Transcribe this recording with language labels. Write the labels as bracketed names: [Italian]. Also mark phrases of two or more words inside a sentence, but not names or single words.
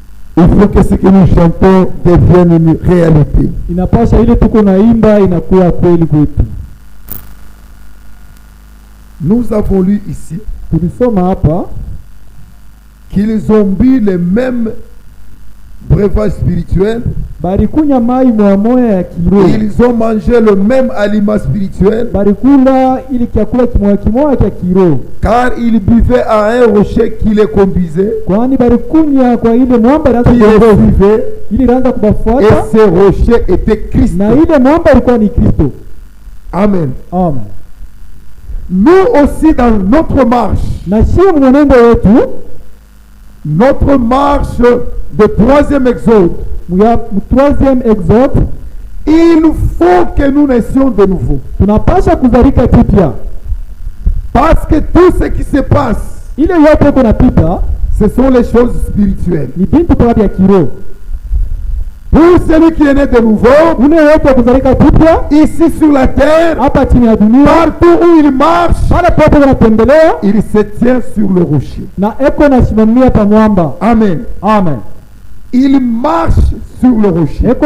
[French] Il faut que ce que nous chantons devienne une réalité. [Swahili] Inapasha ile tuko naimba inakuwa kweli kwetu. [French] Nous avons lu ici [Swahili] Tulisoma hapa [French] qu'ils ont bu les mêmes breuvages spirituels. [Swahili] barikunya mai moya ya kiroho. [French] Ils ont mangé le même aliment spirituel. [Swahili] Barikula ili chakula kimoya cha kiroho. [French] Car ils buvaient à un rocher qui les conduisait. [Swahili] Kwani barikunya kwa ile mwamba ilianza kuongoza ili ilianza kubafuata. [French] Et ce rocher était Christ. [Swahili] Na ile mwamba ilikuwa ni Kristo. Amen. Amen. [French] Nous aussi dans notre marche. [Swahili] Na sio mwenendo wetu. [French] Notre marche de troisième exode. Troisième exode. Il faut que nous naissions de nouveau. [Swahili] Tunapasha kuzalika kipya. [French] Parce que tout ce qui se passe, [Swahili] ile yote kunapita, [French] ce sont les choses spirituelles. [Swahili] Ni bintu kwa ya kiroho. [French] Pour celui qui est né de nouveau, ici sur la terre, partout où il marche, il se tient sur le rocher. Amen. Amen. Il marche sur le rocher.